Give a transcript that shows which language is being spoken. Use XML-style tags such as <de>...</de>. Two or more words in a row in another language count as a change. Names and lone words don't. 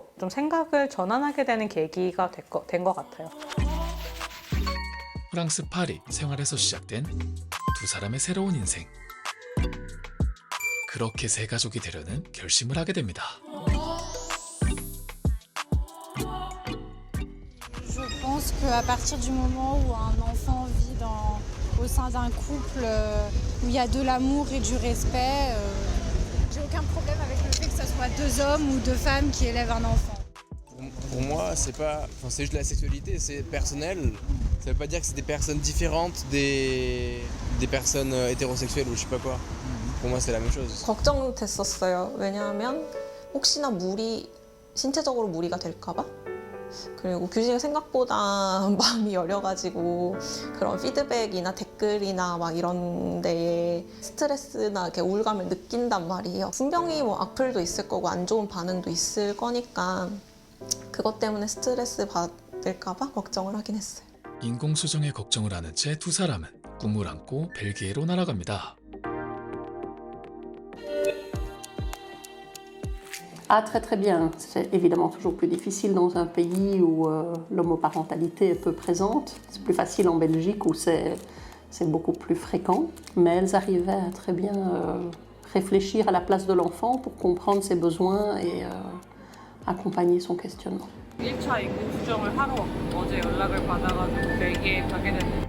<ko>좀 생각을 전환하게 되는 계기가 된 것 같아요. 프랑스 파리 생활에서 시작된 두 사람의 새로운 인생. 그렇게 새 가족이 되려는 결심을 하게 됩니다.</ko> <fr>qu'à partir du moment où un enfant vit au sein d'un couple où il y a de l'amour et du respect, j'ai aucun problème avec le fait que ce soit 2 hommes ou 2 femmes qui élèvent un enfant. Pour moi, c'est juste la sexualité, c'est personnel. Ça veut pas dire que c'est des personnes différentes des personnes hétérosexuelles ou je sais pas quoi. Pour moi, c'est la même chose.</fr> <ko>걱정됐었어요. 왜냐하면 혹시나 신체적으로 무리가 될까 봐. 그리고 규진이가 생각보다 마음이 여려가지고 그런 피드백이나 댓글이나 막 이런 데에 스트레스나 이렇게 우울감을 느낀단 말이에요. 분명히 뭐 악플도 있을 거고 안 좋은 반응도 있을 거니까 그것 때문에 스트레스 받을까 봐 걱정을 하긴 했어요. 인공수정에 걱정을 하는 채 두 사람은 꿈을 안고 벨기에로 날아갑니다.</ko> <fr>Ah, très très bien. C'est évidemment toujours plus difficile dans un pays où l'homoparentalité est peu présente. C'est plus facile en Belgique où c'est beaucoup plus fréquent. Mais elles arrivaient à très bien réfléchir à la place de l'enfant pour comprendre ses besoins et accompagner son questionnement.</fr> <ko>1차 인공수정을 하러 어제 연락을 받아가지고 벨기에 가게 됐는데</ko>